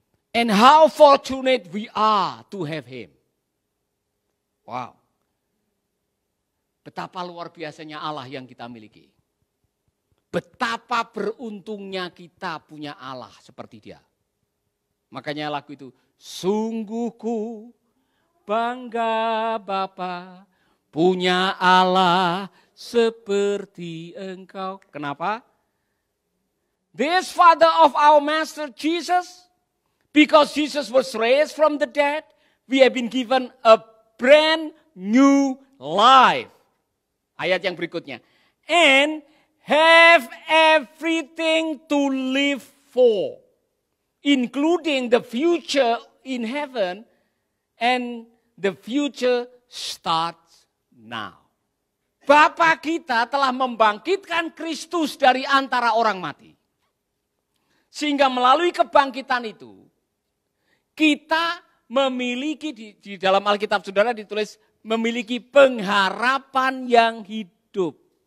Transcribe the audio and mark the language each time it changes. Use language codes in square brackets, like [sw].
[en] And how fortunate we are to have Him. Wow. [id] Betapa luar biasanya Allah yang kita miliki. Betapa beruntungnya kita punya Allah seperti Dia. Makanya lagu itu, sungguh ku bangga Bapa punya Allah seperti Engkau. Kenapa? [en] This Father of our Master Jesus, because Jesus was raised from the dead, We have been given a brand new life. [id] Ayat yang berikutnya. [en] And have everything to live for. Including the future in heaven. And the future starts now. [id] Bapa kita telah membangkitkan Kristus dari antara orang mati. Sehingga melalui kebangkitan itu, kita memiliki, di dalam Alkitab saudara ditulis, memiliki pengharapan yang hidup.